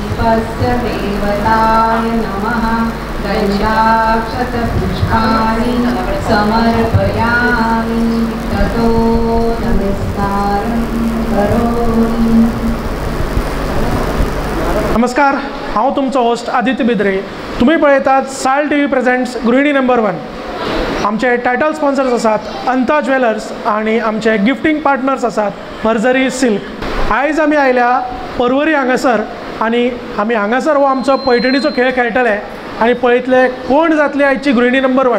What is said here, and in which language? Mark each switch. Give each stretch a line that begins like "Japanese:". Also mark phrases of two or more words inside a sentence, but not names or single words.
Sanskrit: तस्य देवताय नमः दशाक्षतपुष्पाणि समर्पयामि ततो नमस्कारं करोमि.
Konkani: नमस्कार, हांव तुमचो होस्ट आदित्य बिद्रे. तुम्ही पळयतात साल
English: TV presents
Konkani: गृहिणी नंबर 1. आमचे
English: title sponsors
Konkani: आसात अंता ज्वेलर्स आणि आमचे
English: gifting partners
Konkani: आसात भर्जरी सिल्क. आयज आमी आयल्या पर्वरी हांगासर आनी आमी हांगासर हो आमचो पैठणीचो खेळ खेळटले आनी पळयतले कोण जातली आयची गृहिणी नंबर 1.